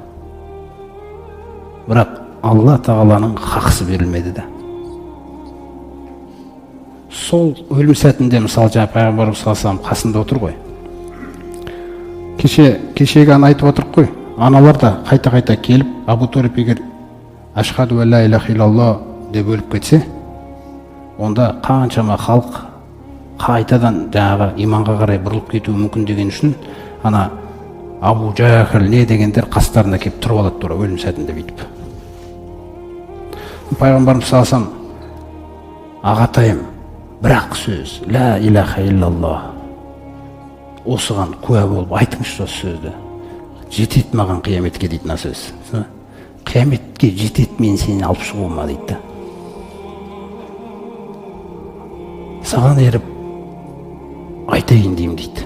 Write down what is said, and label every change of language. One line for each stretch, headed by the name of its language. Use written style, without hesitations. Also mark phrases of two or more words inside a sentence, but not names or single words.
Kazakh: Бірақ Алла тағаланың хақысы берілмеді де. Сол өлім сәтінде мысалы жаңа пайғамбарымыз
Arabic: صلى الله عليه
Kazakh: қасында отыр ғой. Кешегі айтып отырық қой. Аналар да қайта келіп, Абу Талиб егер
Arabic: أشهد أن لا إله إلا الله
Kazakh: деп өліп кетсе, онда қаншама халық қайтадан жаңағы иманға қарай бұрылып кетуі мүмкін деген үшін ана Абу Жахал не дегендер қастарына келіп тұрып алады тура өлім сәтінде бүйтіп. Пайғамбарымыз
Arabic: صلى الله عليه
Kazakh: ағатайым, бірақ сөз
Arabic: لا إله إلا الله
Kazakh: осыған куә болып айтыңызшы осы сөзді. Жетет маған қияметке дейді мына сөз. Қияметке жетет мен сені алып шығуыма дейді. Саған еріп айтайын деймін дейді.